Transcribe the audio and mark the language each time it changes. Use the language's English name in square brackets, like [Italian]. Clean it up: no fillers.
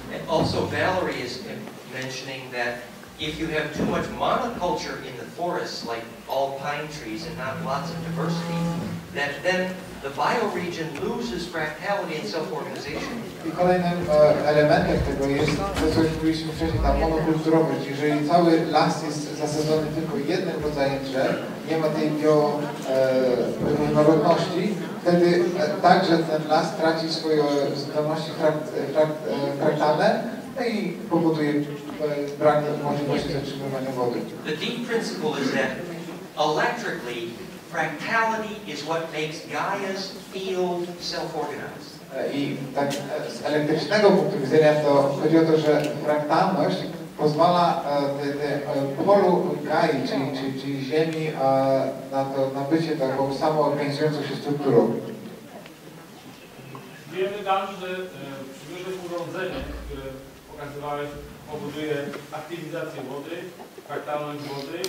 [English] Also, Valerie is mentioning that if you have too much monoculture in the forests, like all pine trees and not lots of diversity, that then the bioregion loses fractality and self-organization. [Polish] I kolejnym elementem tego jest to, co już mówiliśmy wcześniej, ta monokulturowość. Jeżeli cały las jest zasadzony tylko jednym rodzajem drzew, nie ma tej bioróżnorodności, wtedy także ten las traci swoje zdolności fraktalne, no i powoduje brak możliwości zatrzymywania wody. [English] The deep principle is that electrically, fractality is what makes Gaia's field self-organized. [Polish] I tak z elektrycznego punktu widzenia to chodzi o to, że fraktalność pozwala polu Gai, czyli Ziemi, na bycie taką samoorganizującą się strukturą. Wiemy tam, że przywiózłeś urządzenie, które pokazywałeś, powoduje aktywizację wody, fraktalność wody.